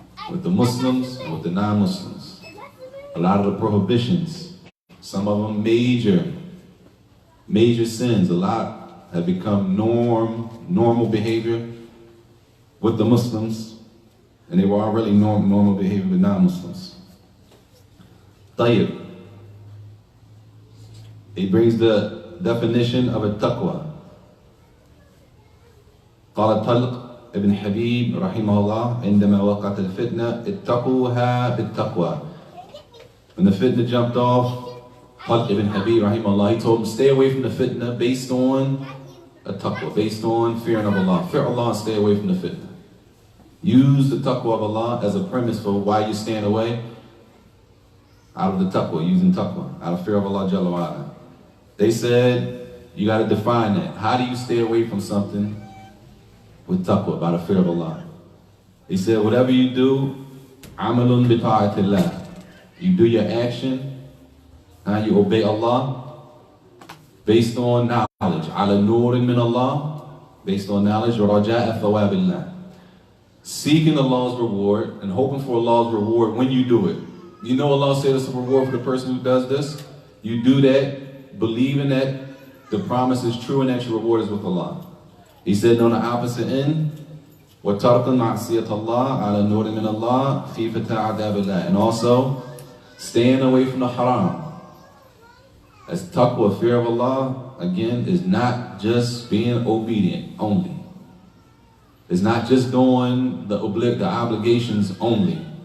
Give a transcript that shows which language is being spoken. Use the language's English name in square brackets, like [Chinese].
[English] with the Muslims and with the non-Muslims. A lot of the prohibitions, some of them major sins, a lot have become normal behavior with the Muslims, and they were already normal behavior with non-Muslims. Tayyib. He brings the definition of a taqwa. [Arabic] قال طلق ابن حبيب رحمه الله عندما وقعت الفتنة اتقوها بالتقوى. [English] When the fitna jumped off, Talq ibn Habib rahimahullah, he told him, stay away from the fitna based on a taqwa, based on fearing of Allah. Fear Allah and stay away from the fitna. Use the taqwa of Allah as a premise for why you stand away. Out of the taqwa, using taqwa, out of fear of Allah Jalla wa Ala. They said, you got to define that. How do you stay away from something with taqwa, by the fear of Allah? He said, whatever you do, [Arabic] amalun bi ta'atillah. [English] You do your action, you obey Allah based on knowledge. [Arabic] Ala nurin min Allah, [English] based on knowledge. [Arabic] Raja'a thawabillah. [English] Seeking Allah's reward and hoping for Allah's reward when you do it. You know Allah said it's a reward for the person who does this. You do that, believing that the promise is true and that your reward is with Allah. He said on the opposite end, [Arabic] وَتَرْكَ مَعْصِيَةَ اللَّهِ عَلَى نُورٍ مِّنَ اللَّهِ خِيفَةَ عَذَابِ اللَّهِ. [English] And also, staying away from the haram. As taqwa, fear of Allah, again, is not just being obedient only. It's not just doing the obligations only.